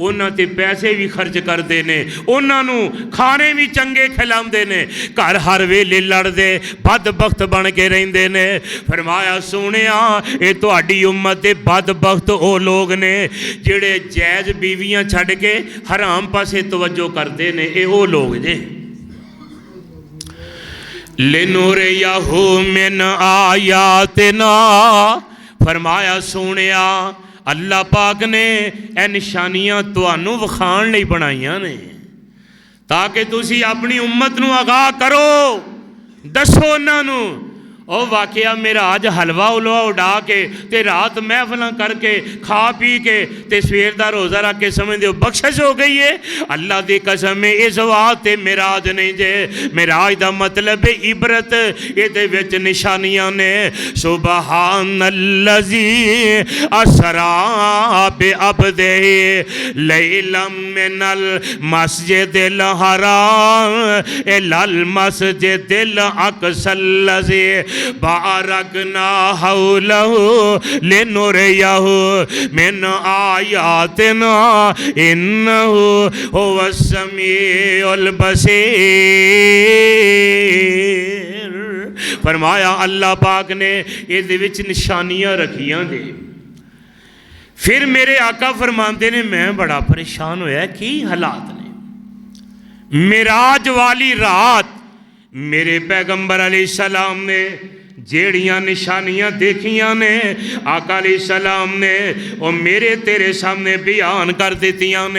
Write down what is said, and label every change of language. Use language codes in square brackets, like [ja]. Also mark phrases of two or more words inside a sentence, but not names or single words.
[pa] ਉਨ੍ਹਾਂ ਤੇ ਪੈਸੇ ਭੀ ਖ਼ਰਚ ਕਰਤੇ ਨੇ, ਉਨ੍ਹਾਂ ਨੂੰ ਖਾਣੇ ਭੀ ਚੰਗੇ ਖਿਲਾਤੇ ਨੇ, ਘਰ ਹਰ ਵੇਲੇ ਲੜਦੇ ਬਦਬਖ਼ਤ ਬਣ ਕੇ ਰਹਿੰਦੇ ਨੇ। ਫ਼ਰਮਾਇਆ ਸੋਹਣਿਆ ਯੇ ਤੁਹਾਡੀ ਉੱਮਤ ਦੇ ਬਦਬਖ਼ਤ ਓ ਲੋਗ ਨੇ ਜਿਹੜੇ ਜਾਇਜ਼ ਬੀਵੀਆਂ ਛੱਡ ਕੇ ਹਰਾਮ ਪਾਸੇ ਤਵੱਜੋ ਕਰਤੇ ਨੇ, ਯੇ ਓ ਲੋਗ ਜੇ। [ar] لنريه من آياتنا, [pa] ਫ਼ਰਮਾਇਆ ਸੋਹਣਿਆ ਅੱਲਾਹ ਪਾਕ ਨੇ ਏ ਨਿਸ਼ਾਨੀਆਂ ਤੁਹਾਨੂੰ ਵਿਖਾਣ ਲਈ ਬਣਾਈਆਂ ਨੇ ਤਾਕਿ ਤੁਸੀਂ ਅਪਣੀ ਉੱਮਤ ਨੂੰ ਆਗਾਹ ਕਰੋ, ਦੱਸੋ ਉਨ੍ਹਾਂ ਨੂੰ ਉਹ ਵਾਕਿਆ ਮਿਰਾਜ ਹਲਵਾ ਉਲਵਾ ਉਡਾ ਕੇ ਤੇ ਰਾਤ ਮਹਿਫਲਾਂ ਕਰਕੇ ਖਾ ਪੀ ਕੇ ਤੇ ਸਵੇਰ ਦਾ ਰੋਜ਼ਾ ਰੱਖ ਕੇ ਸਮਝ ਦੋ ਬਖ਼ਸ਼ਿਸ਼ ਹੋ ਗਈ ਹੈ। ਅੱਲਾਹ ਦੀ ਕਸਮ ਹੈ ਇਸ ਵਾਸਤੇ ਮਿਰਾਜ ਨਹੀਂ ਜੇ, ਮਿਰਾਜ ਦਾ ਮਤਲਬ ਹੈ ਇਬਰਤ, ਇਹਦੇ ਵਿਚ ਨਿਸ਼ਾਨੀਆਂ ਨੇ। [ar] سبحان الذي أسرى بعبده ليلا من المسجد الحرام إلى المسجد الأقصى الذي باركنا حوله لنريه من آياتنا إنه هو السميع البصير. [pa] ਫ਼ਰਮਾਇਆ ਅੱਲਾਹ ਪਾਕ ਨੇ ਇਹਦੇ ਵਿਚ ਨਿਸ਼ਾਨੀਆਂ ਰੱਖੀਆਂ ਦੇ। ਫਿਰ ਮੇਰੇ ਆਕਾ ਫ਼ਰਮਾਤੇ ਨੇ ਮੈਂ ਬੜਾ ਪਰੇਸ਼ਾਨ ਹੋਇਆ ਕੀ ਹਾਲਾਤ ਨੇ। ਮਿਰਾਜ ਵਾਲੀ ਰਾਤ ਮੇਰੇ ਪੈਗ਼ੰਬਰ ਅਲੈਹਿੱਸਲਾਮ ਨੇ ਜਿਹੜੀਆਂ ਨਿਸ਼ਾਨੀਆਂ ਵੇਖੀਆਂ ਨੇ ਆਕਾ ਅਲੈਹਿੱਸਲਾਮ ਨੇ ਵੋ ਮੇਰੇ ਤੇਰੇ ਸਾਮ੍ਹਣੇ ਬਯਾਨ ਕਰ ਦਿੱਤੀਆਂ ਨੇ।